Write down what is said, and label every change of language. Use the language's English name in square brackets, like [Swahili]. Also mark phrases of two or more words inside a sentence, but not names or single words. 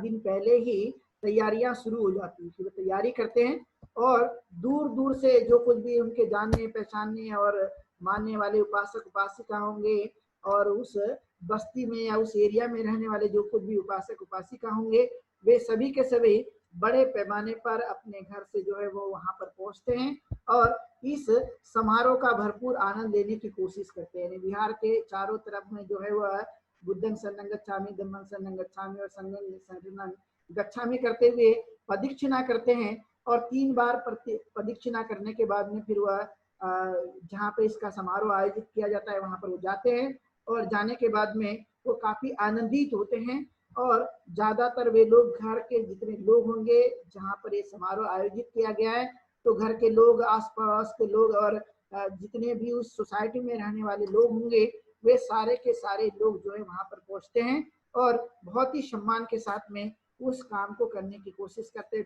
[Hindi] दिन पहले ही तैयारियां शुरू हो जाती है, वो तैयारी करते हैं और दूर दूर से जो कुछ भी उनके जानने पहचानने और मानने वाले उपासक उपासिका होंगे और उस बस्ती में या उस एरिया में रहने वाले जो कुछ भी उपासक उपासिका होंगे वे सभी के सभी बड़े पैमाने पर अपने घर से जो है वो वहां पर पहुंचते हैं और इस समारोह का भरपूर आनंद लेने की कोशिश करते हैं। बिहार के चारों तरफ में जो है वह [Pali] बुद्धं शरणं गच्छामि, धम्मं शरणं गच्छामि [Hindi] और [Pali] संघं शरणं गच्छामि [Hindi] करते हुए प्रदक्षिणा करते हैं और 3 बार प्रदक्षिणा करने के बाद में फिर वह जहाँ पे इसका समारोह आयोजित किया जाता है वहां पर वो जाते हैं और जाने के बाद में वो काफी आनंदित होते हैं। और ज्यादातर वे लोग घर के जितने लोग होंगे जहाँ पर ये समारोह आयोजित किया गया है तो घर के लोग, आसपास के लोग और जितने भी उस सोसाइटी में रहने वाले लोग होंगे वे सारे के सारे लोग जो है वहां पर पहुंचते हैं और बहुत ही सम्मान के साथ में उस काम को करने की कोशिश करते हैं।